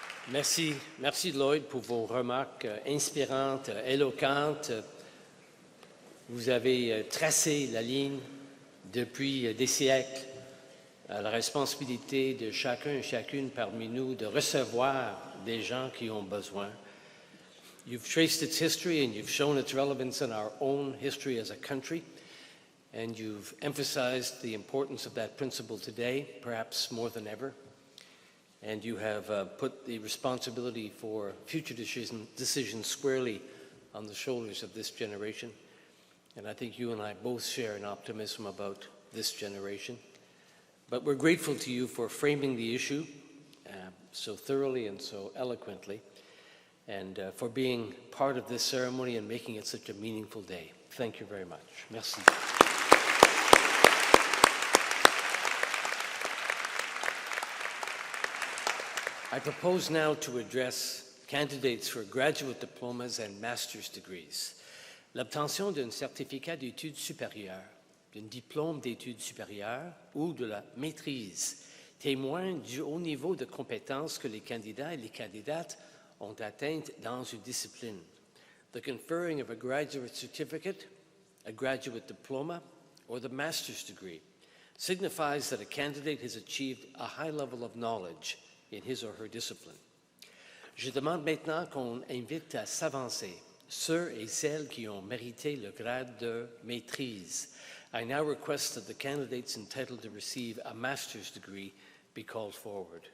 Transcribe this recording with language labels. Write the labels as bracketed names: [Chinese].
[French] Merci Lloyd pour vos remarques inspirantes, éloquentes. Vous avez tracé la ligne depuis des siècles à la responsabilité de chacun et chacune parmi nous de recevoir des gens qui ont besoin. [English] You've traced its history and you've shown its relevance in our own history as a country, and you've emphasized the importance of that principle today, perhaps more than ever. And you have put the responsibility for future decisions squarely on the shoulders of this generation. And I think you and I both share an optimism about this generation. But we're grateful to you for framing the issue so thoroughly and so eloquently, and for being part of this ceremony and making it such a meaningful day. Thank you very much. Merci. I propose now to address candidates for graduate diplomas and master's degrees. [French] L'obtention d'un certificat d'études supérieures, d'un diplôme d'études supérieures ou de la maîtrise témoigne du haut niveau de compétences que les candidats et les candidates ont atteintes dans une discipline. [English] The conferring of a graduate certificate, a graduate diploma, or the master's degree signifies that a candidate has achieved a high level of knowledge in his or her discipline. [French] Je demande maintenant qu'on invite à s'avancer ceux et celles qui ont mérité le grade de maîtrise. [English] I now request that the candidates entitled to receive a master's degree be called forward.